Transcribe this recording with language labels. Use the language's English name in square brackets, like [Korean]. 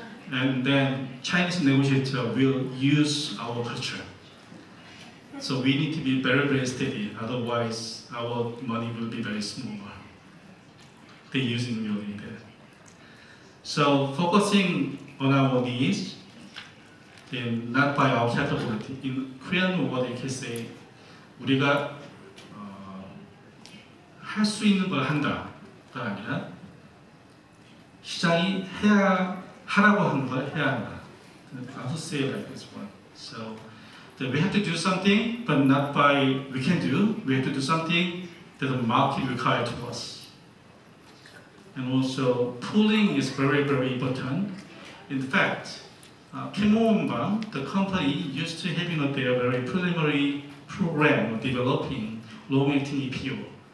[English] And then Chinese negotiator will use our culture. So we need to be very, very steady, otherwise our money will be very small. They're using really that. So focusing on our needs, then not by our capability. In Korean word, you can say, [Korean] 우리가 할 수 있는 걸 한다가 아니라 시장이 하라고 하는 걸 해야 한다. [English] I have to say it like this one. So we have to do something, but not by we can do. We have to do something that the market requires of us. And also, pooling is very, very important. In fact, Chemo Wanbang, the company, used to having their very preliminary program of developing long-acting EPO.